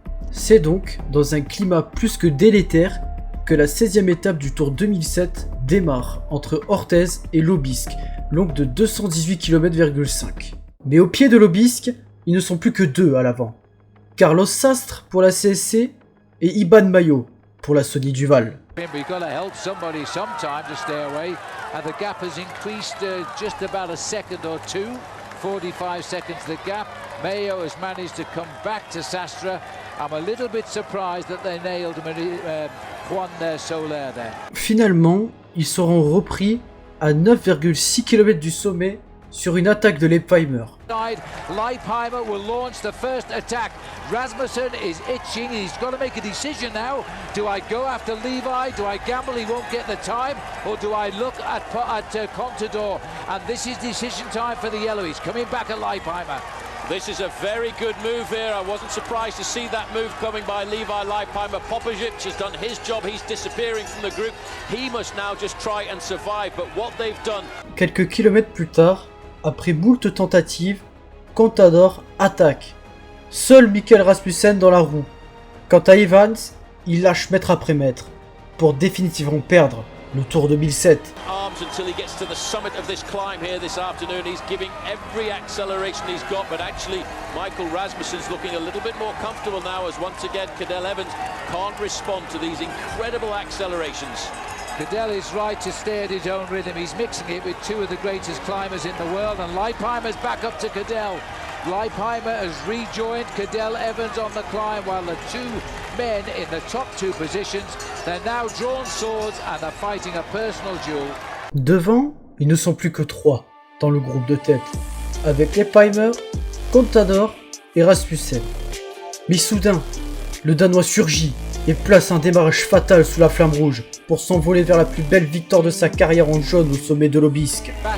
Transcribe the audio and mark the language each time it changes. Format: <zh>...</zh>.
<fr>C'est donc dans un climat plus que délétère que la 16e étape du Tour 2007 démarre entre Orthez et l'Aubisque, longue de 218 km,5. Mais au pied de l'Aubisque, ils ne sont plus que deux à l'avant. Carlos Sastre pour la CSC et Iban Mayo pour la Sony Duval.</fr> <en>You've got to help somebody sometime to stay away, and the gap has increased just about a second or two. 45 seconds the gap. Mayo has managed to come back to Sastre. I'm a little bit surprised that they nailed Juan Soler there.</en> <fr>Finalement, ils seront repris à 9,6 km du sommet sur une attaque de Leipheimer.</fr> <en>Leipheimer will launch the first attack. Rasmussen is itching. He's got to make a decision now. Do I go after Levi? Do I gamble he won't get the time? Or do I look at Contador? And this is decision time for the yellow. He's coming back at Leipheimer. This is a very good move here. I wasn't surprised to see that move coming by Levi Leipheimer. Popovic has done his job. He's disappearing from the group. He must now just try and survive. But what they've done...</en> <fr>Quelques kilomètres plus tard, après moult tentatives, Contador attaque. Seul Michael Rasmussen dans la roue. Quant à Evans, il lâche mètre après mètre pour définitivement perdre le Tour 2007.</fr> <en>Arms until he gets to the summit of this climb here this afternoon. He's giving every acceleration he's got, but actually Michael Rasmussen's looking a little bit more comfortable now as once again Cadel Evans can't respond to these incredible accelerations. Cadel is right to stay at his own rhythm. He's mixing it with two of the greatest climbers in the world, and Leipheimer's back up to Cadel. Leipheimer has rejoined Cadel Evans on the climb, while the two men in the top two positions, they're now drawn swords and are fighting a personal duel.</en> <fr>Devant, ils ne sont plus que trois dans le groupe de tête, avec Leipheimer, Contador et Rasmussen. Mais soudain, le Danois surgit et place un démarrage fatal sous la flamme rouge pour s'envoler vers la plus belle victoire de sa carrière en jaune au sommet de l'Aubisque.</fr>